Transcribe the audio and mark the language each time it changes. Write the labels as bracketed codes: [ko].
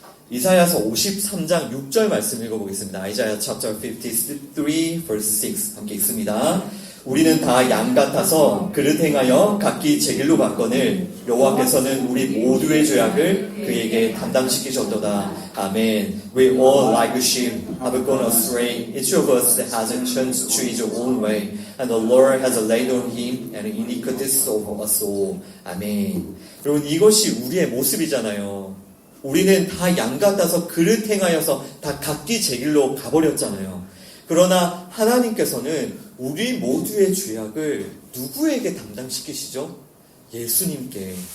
[ko] 이사야서 53장 6절 말씀 읽어보겠습니다. [en] 아이자야 chapter 53 verse 6 [ko] 함께 읽습니다. 우리는 다 양 같아서 그릇 행하여 각기 제 길로 갔거늘 여호와께서는 우리 모두의 죄악을 그에게 담당시키셨도다. 아멘. [en] We all like a sheep have gone astray. Each of us has turned to his own way, and the Lord has laid on him an iniquity of us all. [ko] 아멘. 여러분, 이것이 우리의 모습이잖아요. 우리는 다 양 같아서 그릇 행하여서 다 각기 제 길로 가버렸잖아요. 그러나 하나님께서는 우리 모두의 죄악을 누구에게 담당시키시죠? 예수님께.